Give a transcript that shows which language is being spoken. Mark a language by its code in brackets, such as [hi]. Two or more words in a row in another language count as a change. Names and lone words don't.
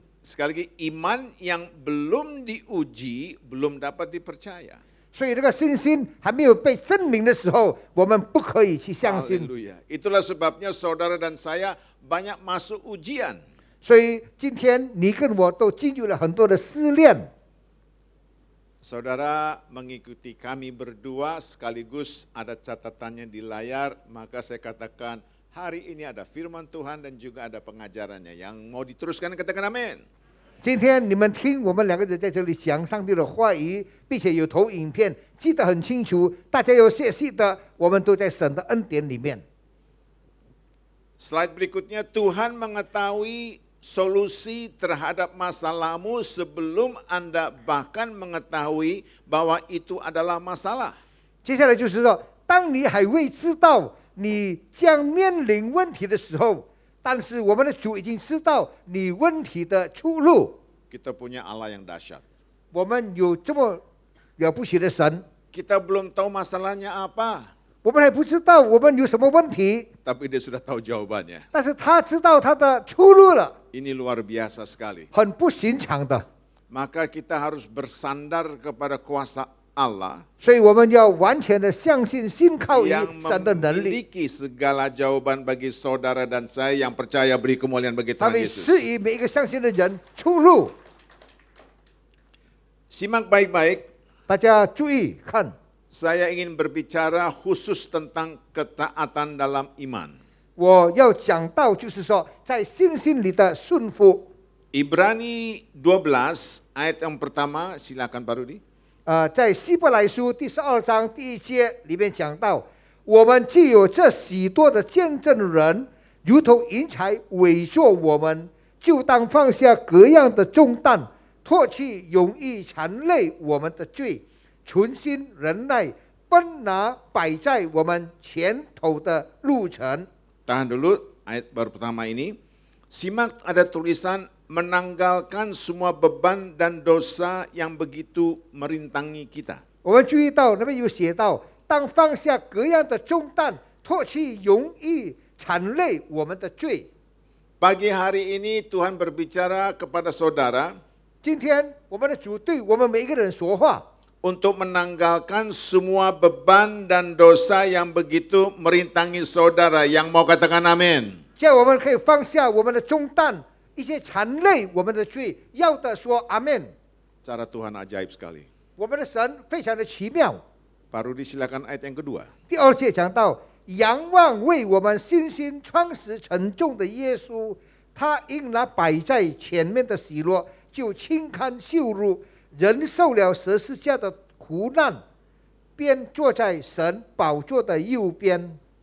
[id] Sekali lagi, iman yang belum diuji belum dapat dipercaya. [zh] 所以这个信心还没有被证明的时候，我们不可以去相信。 [id] Haleluya. Itulah sebabnya saudara dan saya banyak masuk ujian. [zh] 所以今天你跟我都进入了很多的试炼。 [id] Saudara mengikuti kami berdua sekaligus ada catatannya di layar, maka saya katakan hari ini ada firman Tuhan dan juga ada pengajarannya. Yang mau diteruskan katakan amin. [zh] 今天你们听我们两个人在这里讲上帝的话语，并且有投影片，记得很清楚，大家要学习的，我们都在神的恩典里面。 [id] Slide berikutnya, Tuhan mengetahui solusi terhadap masalahmu sebelum Anda bahkan mengetahui bahwa itu adalah masalah. [zh] 接下来就是说，当你还未知道你将面临问题的时候，但是我们的主已经知道你问题的出路。 [id] Kita punya Allah yang dahsyat. [zh] 我们有这么了不起的神， [id] Kita belum tahu masalahnya apa, [zh] 我们还不知道我们有什么问题， [id] tapi dia sudah tahu jawabannya. [zh] 但是他知道他的出路了， [id] Ini luar biasa sekali. [zh] 很不寻常的。 [id] Maka kita harus bersandar kepada kuasa Allah [zh] 所以我们要完全的相信、信靠于 [id] yang [zh] 神的能力。 [id] memiliki segala jawaban bagi saudara dan saya yang percaya beri kemuliaan bagi [zh] 他 [id] Tuhan [zh] 会 [id] Yesus. [zh] 赐予每一个相信的人出路。 [id] Simak baik-baik, [zh] 大家注意看， [id] saya ingin berbicara khusus tentang ketaatan dalam iman. [zh] 我要讲到就是说，在信心里的顺服。 [id] Ibrani 12 ayat yang pertama, silakan Pak Rudi. [zh] 在希伯来书第12章第1节里面讲到，我们既有这许多的见证人，如同云彩围着我们，就当放下各样的重担，脱去容易缠累我们的罪，存心忍耐，奔拿摆在我们前头的路程。 [id] Tahan dulu, ayat baru pertama ini. Simak ada tulisan menanggalkan semua beban dan dosa yang begitu merintangi kita. [zh] 我们注意到那边有写到，当放下各样的重担，脱去容易缠累我们的罪。 [id] Pagi hari ini Tuhan berbicara kepada saudara [zh] 今天我们的主对我们每一个人说话， [id] untuk menanggalkan semua beban dan dosa yang begitu merintangi saudara. Yang mau katakan amin. [zh] 叫我们可以放下我们的重担，一些缠累我们的罪。要的说阿门。 [id] Cara Tuhan ajaib sekali. [zh] 我们的神非常的奇妙。 [id] Pak Rudi silakan ayat yang kedua. [zh] 第2节讲到，仰望为我们信心创始成终的耶稣，他因那摆在前面的喜乐，就轻看羞辱，忍受了十字架的苦难，便坐在神宝座的右边。